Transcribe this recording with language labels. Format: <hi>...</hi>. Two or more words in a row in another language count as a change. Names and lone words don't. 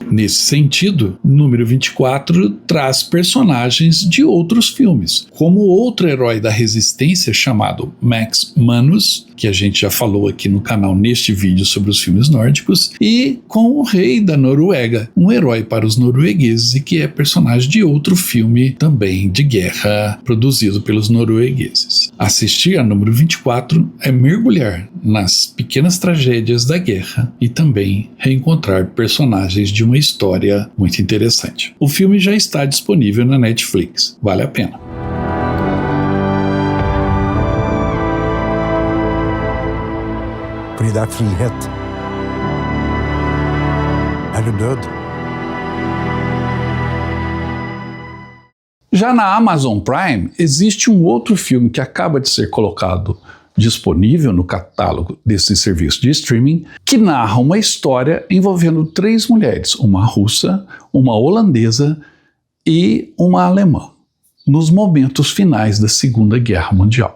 <pt>Nesse sentido, Número 24 traz personagens de outros filmes, como outro herói da resistência chamado Max Manus, que a gente já falou aqui no canal neste vídeo sobre os filmes nórdicos, e com o rei da Noruega, um herói para os noruegueses e que é personagem de outro filme também de guerra produzido pelos noruegueses. Assistir a Número 24 é mergulhar nas pequenas tragédias da guerra e também reencontrar personagens de uma história muito interessante. O filme já está disponível na Netflix, vale a pena.</pt> <no>Fordi det er frihet. Er det død?</no> <pt>Já na Amazon Prime, existe um outro filme que acaba de ser colocado disponível no catálogo desse serviço de streaming, que narra uma história envolvendo 3 mulheres, uma russa, uma holandesa e uma alemã, nos momentos finais da Segunda Guerra Mundial.</pt>